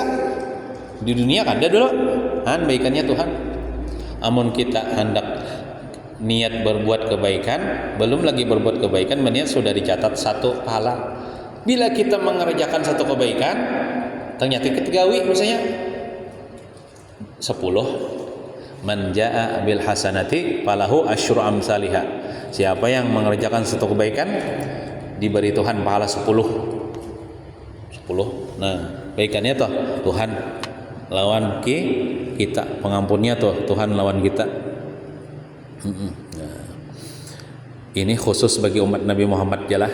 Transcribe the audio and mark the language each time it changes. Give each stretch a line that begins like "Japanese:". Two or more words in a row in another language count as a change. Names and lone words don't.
Banjar: Di dunia kada dulu baikannya Tuhan. Amun kita hendak niat berbuat kebaikan, belum lagi berbuat kebaikan, niat sudah dicatat satu pahala. Bila kita mengerjakan satu kebaikan, ternyata kita gawi misalnya 10,
Arabic: من جاء بالحسنة فله عشر أمثالها.
Banjar: Siapa yang mengerjakan satu kebaikan diberi Tuhan pahala 10. Nah, kebaikannya tuh Tuhan lawan kita, pengampunnya tuh Tuhan lawan kita. Nah, ini khusus bagi umat Nabi Muhammad jalah.